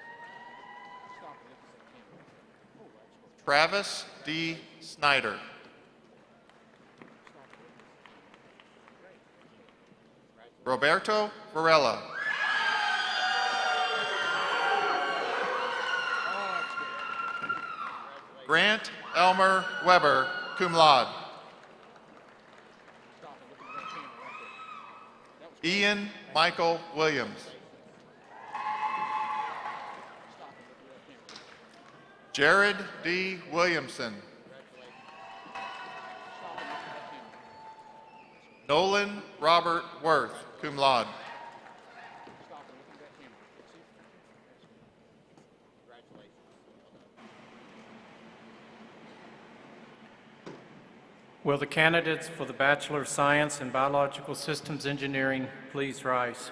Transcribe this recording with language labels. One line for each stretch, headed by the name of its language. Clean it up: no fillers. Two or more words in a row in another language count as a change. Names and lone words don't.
English: Travis D. Snyder. Roberto Varela. Grant Elmer Weber,
Latin: cum laude.
English: Ian Michael Williams. Jared D. Williamson. Nolan Robert Worth,
Latin: cum laude.
English: Will the candidates for the Bachelor of Science in Biological Systems Engineering please rise?